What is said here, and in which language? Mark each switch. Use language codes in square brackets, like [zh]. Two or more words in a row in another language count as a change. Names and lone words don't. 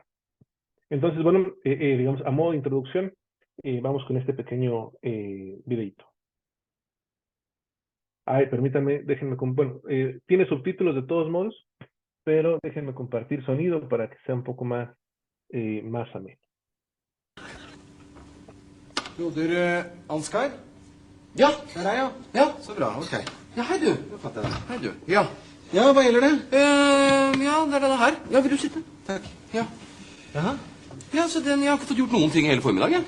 [es] Entonces, bueno, digamos, a modo de introducción, vamos con este pequeño videito. Ay, permítanme, déjenme, bueno, tiene subtítulos de todos modos, pero déjenme compartir sonido para que sea un poco más ameno. [no] Broder Ansgar? Ja, det er jeg, ja. Så bra, ok. Ja, hei du. Hei du. Ja. Ja, hva gjelder det? Ja, det er denne her. Ja, vil du sitte? Takk. Ja. Jaha? Ja, så jeg har ikke fått gjort noen ting hele formiddag, ja.